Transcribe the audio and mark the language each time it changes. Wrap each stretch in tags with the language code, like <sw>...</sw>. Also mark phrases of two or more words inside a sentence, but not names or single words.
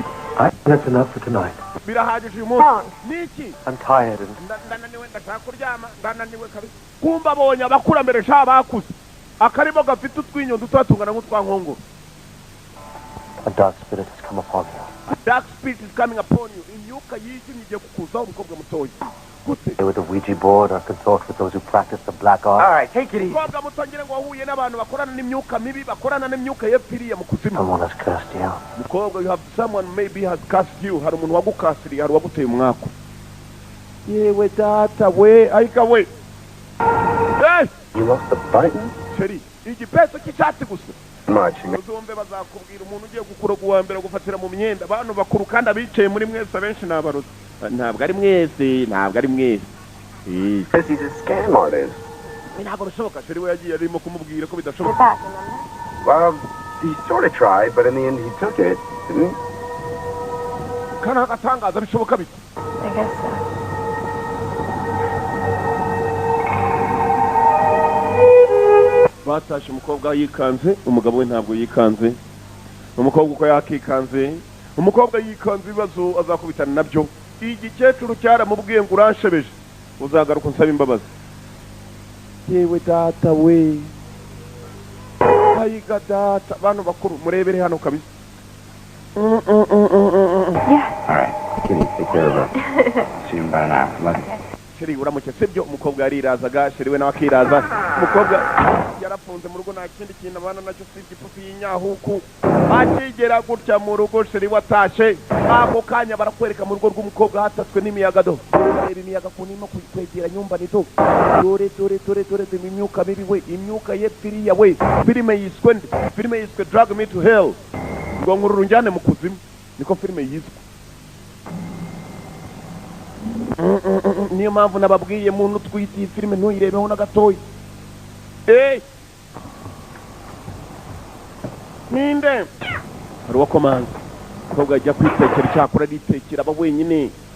<en>That's enough for tonight.</en> <rw>birahagije uyu munsi niki</rw> <en>I'm tired and</en> <rw>ndananiwe ndashaka kuryama ndananiwe kabisa kumva abonye abakurambere sha bakuze akarimo gafite utwinyo duto tungana nk'utwa nkongoro</rw> <en>a dark spirit has come upon you. a dark spirit is coming upon you</en> <rw>imyuka yijimye igiye kukuzaho umukobwa mutoya gute</rw> <en>Play with the Ouija board or consort with those who practice the black art. All right, take it easy.</en> <rw>umukobwa muto ngira ngo wahuye n'abantu bakorana n'imyuka mibi bakorana n'imyuka yepfiriye mu kuzimu</rw> <en>Someone has cursed you.</en> <rw>mukobwa</rw> <en>you have someone maybe has cast you</en> <rw>hari umuntu wagukasiriye hari uwaguteye umwaku yewe data we ayika we</rw> <en>You lost the button?</en> <rw>sheri igipeso cy'icyatsi gusa</rw> <en>Much.</en> <rw>uzumve bazakubwira umuntu ugiye gukuroga uwa mbere gufatira mu myenda abantu bakuru kandi abicaye muri mwese abenshi ni abarozi ntabwo ari mwese</rw> <en>Because he's a scam artist.</en> <rw>ntabwo bishoboka sheri we yagiye arimo kumubwira ko</rw> <en>You're</en> <rw>bidashoboka</rw> <en>back, remember? Well, he sort of tried, but in the end he took it, didn't he?</en> <rw>kandi agatangaza bishoboka bite</rw> <en>I guess so.</en> <rw>batashye umukobwa yikanze umugabo we ntabwo yikanze umukobwa uko yakikanze umukobwa yikanze ibibazo azakubitana nabyo igikecuru cyaramubwiye ngo uranshebeje uzagaruka unsaba imbabazi yewe data we ayiga data abantu bakuru murebere hano kabisa</rw> <en>Yeah. All right. take care of her. See you in about an hour. Love you.</en> <rw>sheri uramuke sibyo umukobwa yarirazaga sheri we nawe akiraza umukobwa yarafunze mu rugo nta kindi kintu abana nacyo si igipusi y'inyahuku akigera gutya mu rugo sheri watashe ako kanya barakwereka mu rugo rw'umukobwa hatatswe n'imiyaga do reba imiyaga ku nino kwegera nyumba nito dore imyuka mibi we imyuka ye firiya we filime yiswe drag me to hell ngo nkururu njyane mu kuzimu niko filime yiswe niyo mpamvu nababwiye muntu utwite iyi filime ntuyirebeho na gatoya ninde hari uwo komanza umukobwa ajya kwitekera icyakora aritekera aba wenyine</rw>